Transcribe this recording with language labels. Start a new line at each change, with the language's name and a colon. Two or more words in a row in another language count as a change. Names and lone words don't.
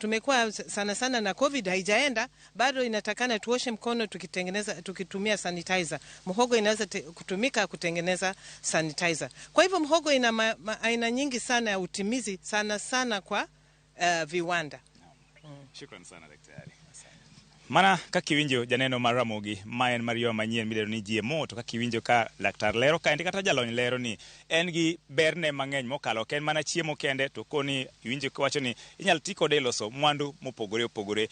Swahili: Tumekuwa sana na COVID haijaenda, bado inatakana tuoshe mkono tukitumia sanitizer. Mhogo inaweza kutumika kutengeneza sanitizer. Kwa hivyo mhogo ina aina nyingi sana ya utimizi, sana kwa viwanda. Shukran sana daktari.
Luo (Kenya and Tanzania): Mana ka kiwinjo janeno mar Ramogi maen Mario manyien midero ni GMO, to ka kiwinjo ka laktar lero ka kata jalony lero ni en gi berne mang'eny mokalo ken mana chiemo kende, to koni iwinjo kawacho ni inyal ti kode loso mwandu mopogore opogore.